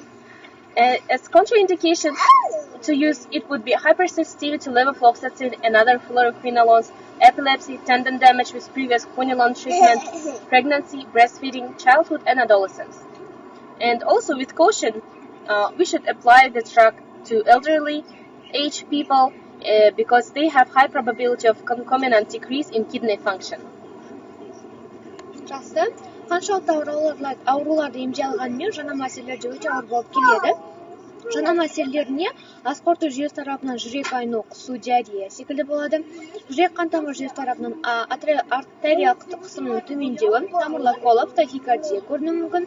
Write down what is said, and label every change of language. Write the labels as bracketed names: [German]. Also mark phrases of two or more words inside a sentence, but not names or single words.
[English] As contraindications to use, it would be hypersensitivity to levofloxacin and other fluoroquinolones, epilepsy, tendon damage with previous quinolone treatment, pregnancy, breastfeeding, childhood, and adolescence. And also with caution, we should apply the drug to elderly, aged people because they have high probability of concomitant decrease in kidney function. [Kazakh] Жақсы. Қаншалықты ауруларды емдей алғанымен жаңа мәселелерде өте ауыр болып келеді. Жаңа мәселелеріне ас қорыту жүйесі тарапынан жүрек айну, құсу, диарея секілді болады. Жүрек қан тамыр жүйесі тарапынан артериялық қысымның төмендеуі, тамырлар колап, тахикардия көрінуі мүмкін.